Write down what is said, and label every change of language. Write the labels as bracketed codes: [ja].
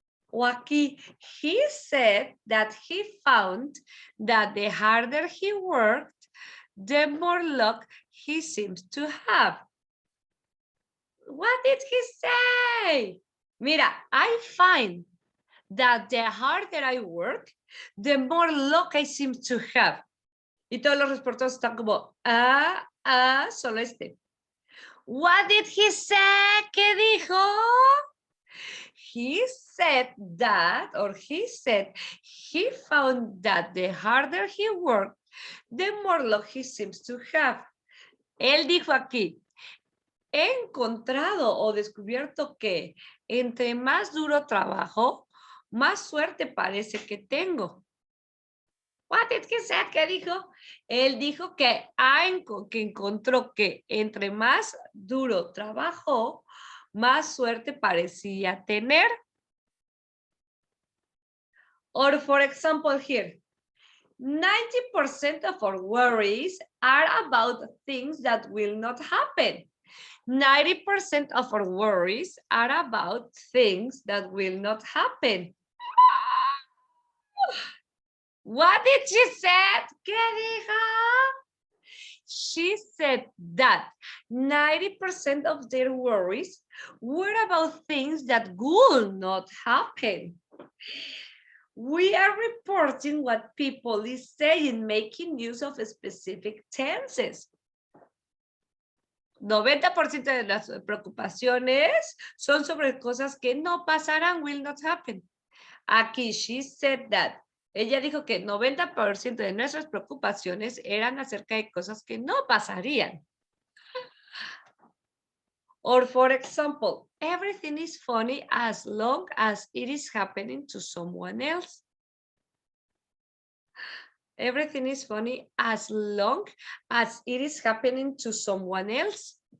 [es] O aquí, [en] he said that he found that the harder he worked, the more luck he seems to have. What did he say? [es] Mira, [en] I find that the harder I work, the more luck I seem to have. [es] Y todos los reporteros están como, solo este. [en] What did he say? [es] ¿Qué dijo? [en] He said that, or he said, he found that the harder he worked, the more luck he seems to have. [es] Él dijo aquí, he encontrado o descubierto que entre más duro trabajo, más suerte parece que tengo. [en] What did he say? [es] ¿Qué dijo? Él dijo que encontró que entre más duro trabajó, más suerte parecía tener. [en] Or for example here, 90% of our worries are about things that will not happen. 90% of our worries are about things that will not happen. What did she say? [es] ¿Qué dijo? [en] She said that 90% of their worries were about things that will not happen. We are reporting what people is saying, making use of specific tenses. [es] 90% de las preocupaciones son sobre cosas que no pasarán, [en] will not happen. [es] Aquí, [en] she said that. [es] Ella dijo que 90% de nuestras preocupaciones eran acerca de cosas que no pasarían. [en] Or for example, everything is funny as long as it is happening to someone else. Everything is funny as long as it is happening to someone else.